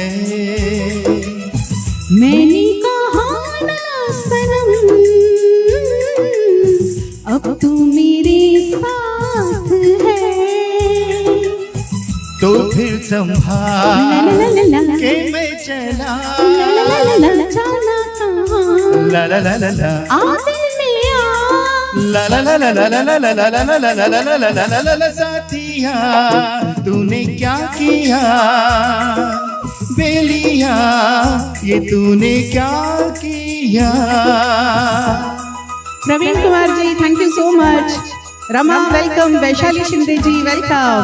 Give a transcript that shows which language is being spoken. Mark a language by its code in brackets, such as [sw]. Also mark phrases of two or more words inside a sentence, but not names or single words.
[hi] मैंने कहा ना सनम अब तू मेरे साथ है। तो फिर संभाल के मैं चला, जाना कहाँ ला ला ला ला ला आ दिल में आ। ला ला ला ला ला ला ला ला ला ला ला ला ला ला ला ला ला। साथिया तूने क्या किया, बेलिया ये तूने क्या किया। [en] प्रवीण कुमार जी thank you so much. रमा वेलकम। वैशाली शिंदे जी वेलकम।